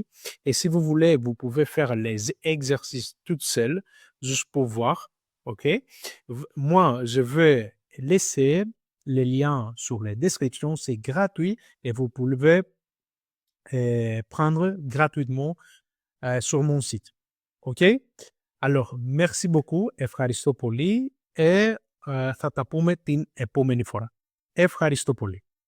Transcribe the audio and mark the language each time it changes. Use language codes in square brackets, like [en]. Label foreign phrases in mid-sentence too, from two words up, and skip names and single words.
[fr] Et si vous voulez, vous pouvez faire les exercices toutes seules, juste pour voir. OK? Moi, je vais laisser les liens sur les descriptions, c'est gratuit et vous pouvez prendre gratuitement sur mon site. OK? Alors, merci beaucoup, [el] ευχαριστώ πολύ, θα τα πούμε την επόμενη φορά. Ευχαριστώ πολύ.